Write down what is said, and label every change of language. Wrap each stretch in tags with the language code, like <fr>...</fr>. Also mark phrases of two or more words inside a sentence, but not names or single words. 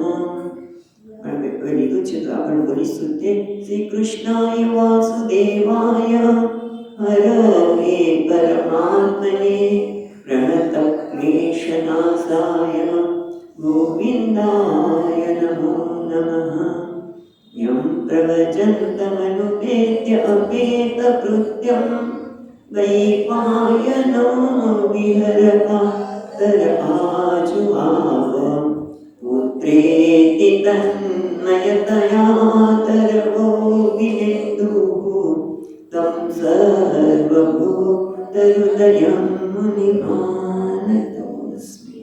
<gu>લીધું છે તો આપણે બોલીશું</gu> <sa>ते श्री कृष्णाय वासुदेवाय हरवे परमात्मने प्रणत क्लेशनाशाय गोविंदाय नमो नमः. यं प्रवचन्तमनुपेत्य अपेतकृत्यं वैपायनो विहरता तर आजुहाव पुत्रेति तन्मयतया तरवो विनेन्दुः तं सर्वभूतहृदयं मुनिमानतोऽस्मि।</sa>